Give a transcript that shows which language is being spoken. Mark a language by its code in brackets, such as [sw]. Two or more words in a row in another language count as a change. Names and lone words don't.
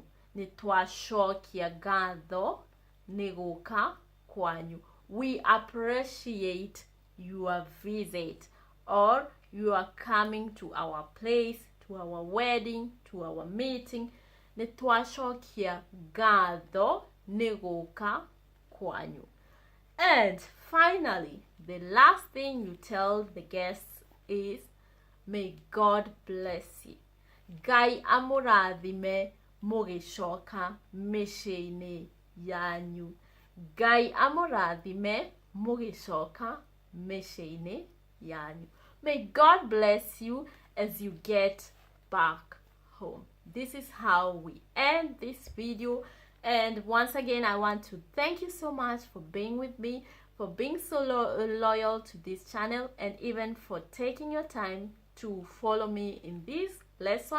[ki] Nĩ twacokia ngatho nĩ gũka kwanyu. [en] We appreciate your visit, or you are coming to our place, to our wedding, to our meeting. [ki] Nĩ twacokia ngatho nĩ gũka kwanyu. [en] And finally, the last thing you tell the guests is, may God bless you. [ki] Ngai amũrathime mũgĩcoka mĩciĩ-inĩ yanyu. Ngai amũrathime mũgĩcoka mĩciĩ-inĩ yanyu. [en] May God bless you as you get back home. This is how we end this video. And once again, I want to thank you so much for being with me, for being so loyal to this channel, and even for taking your time to follow me in this lesson.